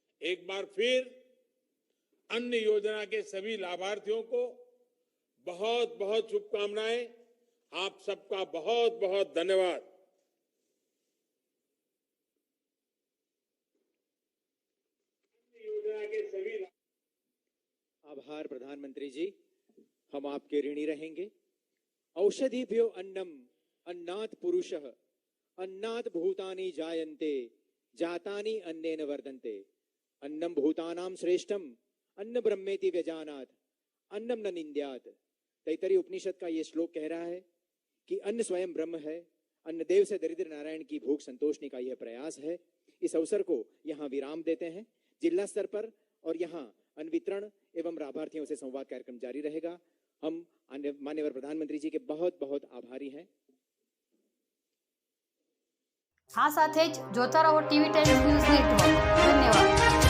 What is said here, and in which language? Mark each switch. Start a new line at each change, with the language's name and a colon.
Hindi: एक बार फिर अन्न योजना के सभी लाभार्थियों को बहुत बहुत शुभकामनाएं। आप सबका बहुत बहुत धन्यवाद। योजना के सभी आभार प्रधानमंत्री जी, हम आपके ऋणी रहेंगे।
Sanskrit: औषधिभ्यो अन्नम अन्नात् पुरुषः अन्नात् भूतानि जायन्ते जातानि अन्नेन वर्धन्ते अन्नम भूतानां श्रेष्ठम अन्न ब्रह्मेति व्यजानात् अन्नम न निंद्यात्।
Hindi: तैतरीय उपनिषद का ये श्लोक कह रहा है कि अन्न स्वयं ब्रह्म है। अन्न देव से दरिद्र नारायण की भूख संतोषने का यह प्रयास है। इस अवसर को यहाँ विराम देते हैं। जिला स्तर पर और यहाँ अन्न वितरण एवं लाभार्थियों से संवाद कार्यक्रम जारी रहेगा। हम माननीय प्रधानमंत्री जी के बहुत बहुत आभारी हैं।
Gujarati: આ સાથે જ જોતા રહો ટીવી ટાઈમ્સ ન્યૂઝ નેટવર્ક. ધન્યવાદ.